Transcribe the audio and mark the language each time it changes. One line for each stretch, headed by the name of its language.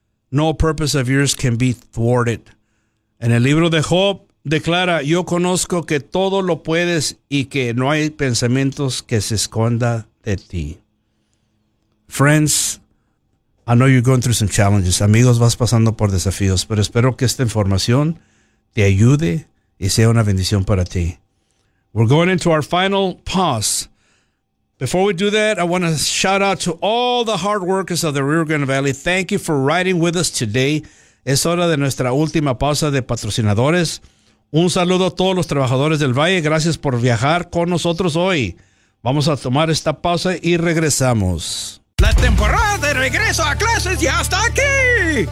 English: No purpose of yours can be thwarted.
Spanish: En el libro de Job declara, yo conozco que todo lo puedes y que no hay pensamientos que se esconda de ti.
English: Friends, I know you're going through some challenges.
Spanish: Amigos, vas pasando por desafíos, pero espero que esta información te ayude y sea una bendición para ti.
English: We're going into our final pause. Before we do that, I want to shout out to all the hard workers of the Rio Grande Valley. Thank you for riding with us today.
Spanish: Es hora de nuestra última pausa de patrocinadores. Un saludo a todos los trabajadores del Valle. Gracias por viajar con nosotros hoy. Vamos a tomar esta pausa y regresamos. La temporada de regreso a clases ya está aquí.